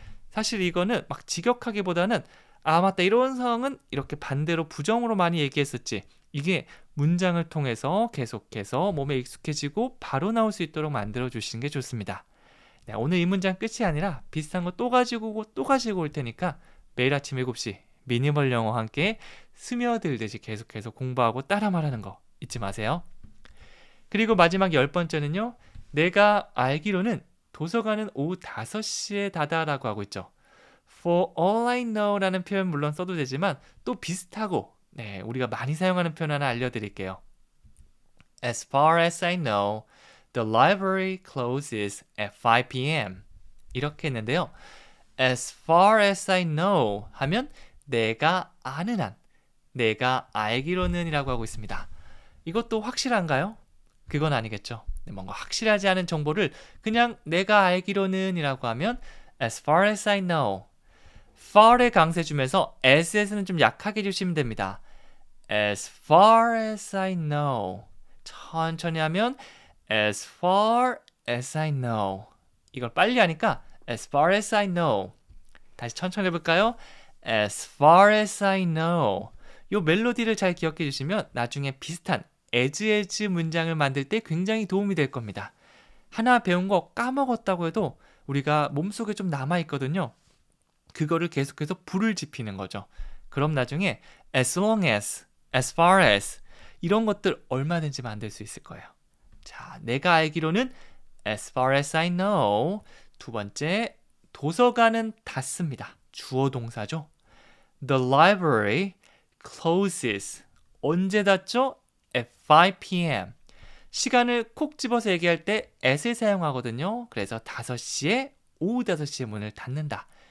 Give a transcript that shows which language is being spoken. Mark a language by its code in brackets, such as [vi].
[ko] 사실 이거는 막 직역하기보다는 아 맞다 이런 상황은 이렇게 반대로 부정으로 많이 얘기했었지. 이게 문장을 통해서 계속해서 몸에 익숙해지고 바로 나올 수 있도록 만들어 주시는 게 좋습니다. 네, 오늘 이 문장 끝이 아니라 비슷한 거 또 가지고 오고 또 가지고 올 테니까 매일 아침 7시 미니멀 영어와 함께 스며들듯이 계속해서 공부하고 따라 말하는 거 잊지 마세요. 그리고 마지막 10번째는요. 내가 알기로는 도서관은 오후 5시에 닫아라고 하고 있죠. [en] For all I know [ko] 라는 표현 물론 써도 되지만 또 비슷하고 네, 우리가 많이 사용하는 표현 하나 알려드릴게요. [en] As far as I know, the library closes at 5 p.m. [ko] 이렇게 했는데요. [en] As far as I know [ko] 하면 내가 아는 한, 내가 알기로는 이라고 하고 있습니다. 이것도 확실한가요? 그건 아니겠죠. 뭔가 확실하지 않은 정보를 그냥 내가 알기로는 이라고 하면 [en] as far as I know. [ko] far의 강세 주면서 as에서는 좀 약하게 주시면 됩니다. [en] As far as I know. [ko] 천천히 하면 [en] as far as I know. [ko] 이걸 빨리 하니까 [en] as far as I know. [ko] 다시 천천히 해볼까요? [en] As far as I know. [ko] 이 멜로디를 잘 기억해 주시면 나중에 비슷한 as 문장을 만들 때 굉장히 도움이 될 겁니다. 하나 배운 거 까먹었다고 해도 우리가 몸속에 좀 남아있거든요. 그거를 계속해서 불을 지피는 거죠. 그럼 나중에 as long as, as far as 이런 것들 얼마든지 만들 수 있을 거예요. 자, 내가 알기로는 [en] as far as I know. [ko] 두 번째, 도서관은 닫습니다. 주어 동사죠. [en] The library closes. [ko] 언제 닫죠? [en] At 5 p.m. [ko] 시간을 콕 집어서 얘기할 때 at을 사용하거든요. 그래서 5시에 오후 5시에 문을 닫는다.